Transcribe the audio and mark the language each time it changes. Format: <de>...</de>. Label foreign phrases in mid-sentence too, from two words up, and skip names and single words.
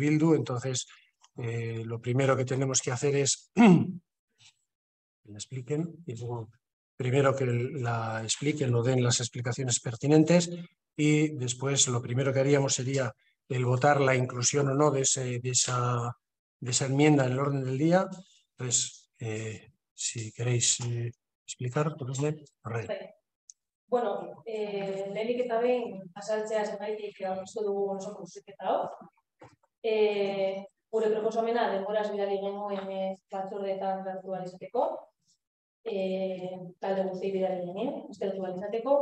<es>Bildu, entonces lo primero que tenemos que hacer es que la expliquen y luego primero que la expliquen, lo den las explicaciones pertinentes y después lo primero que haríamos sería el votar la inclusión o no de esa enmienda en el orden del día. Entonces, si queréis explicar, pues</es> <eu>Bueno, lehenik eta behin azaltzea zergaitik aurkeztu dugu osoko zuzenketa hau. Gure proposamena denboraz bidali genuen batzordeetan tratatu ahal izateko. Talde guztiei bidali genuen, aztertu ahal izateko.</eu>